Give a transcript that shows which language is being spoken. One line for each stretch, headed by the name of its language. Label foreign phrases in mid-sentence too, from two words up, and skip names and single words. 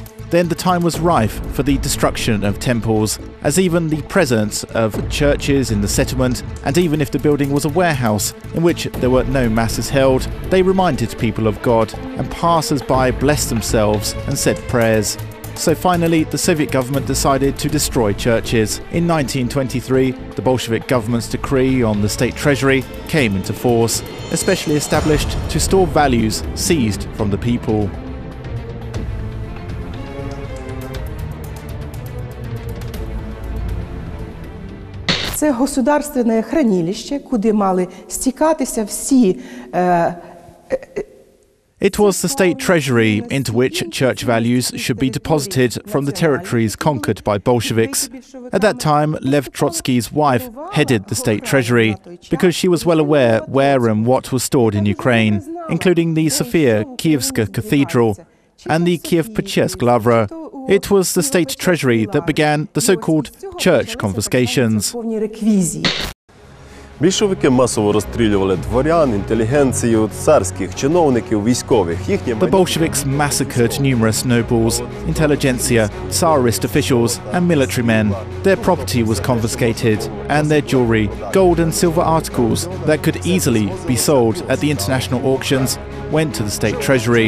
English: Then the time was rife for the destruction of temples, as even the presence of churches in the settlement, and even if the building was a warehouse in which there were no masses held, they reminded people of God, and passers-by blessed themselves and said prayers. So finally, the Soviet government decided to destroy churches. In 1923, the Bolshevik government's decree on the state treasury came into force, especially established to store values seized from the people.
Ukrainian: Це государственне хранилище, куди мали стікатися всі
English: It was the state treasury into which church values should be deposited from the territories conquered by Bolsheviks. At that time, Lenin-Trotsky's wife headed the state treasury because she was well aware where and what was stored in Ukraine, including the Sofia Kievska Cathedral and the Kiev-Pechersk Lavra. It was the state treasury that began the so-called church confiscations.
Ukrainian: Більшовики масово розстрілювали дворян, інтелігенцію, царських чиновників, військових.
English: The Bolsheviks massacred numerous nobles, intelligentsia, Tsarist officials and military men. Their property was confiscated, and their jewelry, gold and silver articles that could easily be sold at the international auctions went to the state treasury.